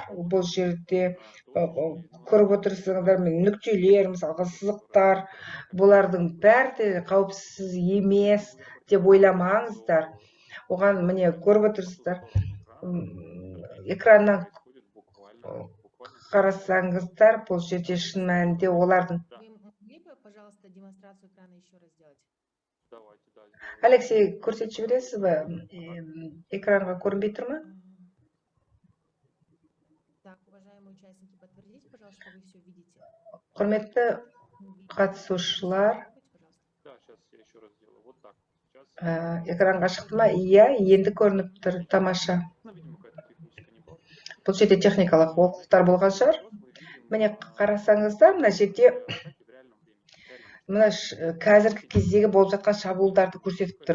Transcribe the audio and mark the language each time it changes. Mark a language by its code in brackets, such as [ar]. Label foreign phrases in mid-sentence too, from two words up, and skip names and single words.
[kk] Бұл жерде көріп отырсыңыздар, нүктелер, мысалға сызықтар, бұлардың бәрі қауіпсіз емес деп ойламаңыздар. Оған көріп отырсыздар, экраннан қарасаңыздар, бұл жерде шын мәнінде олардың. [ru] Пожалуйста, демонстрацию экрана еще раз сделать. [kk] Алексей, көрсетіп жібересіз бе? Экранға көрінбей тұр ма? [ru] Так, уважаемые участники, подтвердите, пожалуйста, что вы все видите. [kk] Құрметті қатысушылар, экранға шықты ма? Иә, енді көрініп тұр, тамаша. Бұл жерде техникалық олқылықтар болған шығар. Міне қарасаңыздар, мына жерде қазіргі кездегі болып жатқан шабуылдарды көрсетіп тұр.